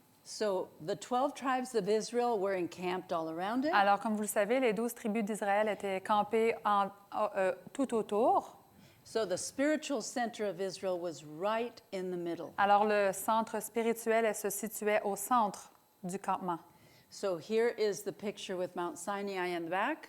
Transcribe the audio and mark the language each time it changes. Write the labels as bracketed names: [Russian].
[English] So the 12 tribes of Israel were encamped all around it. [French] Alors, comme vous le savez, les 12 tribus d'Israël étaient campées tout autour. [English] So the spiritual center of Israel was right in the middle. [French] Alors, le centre spirituel elle se situait au centre du campement. [English] So here is the picture with Mount Sinai in the back,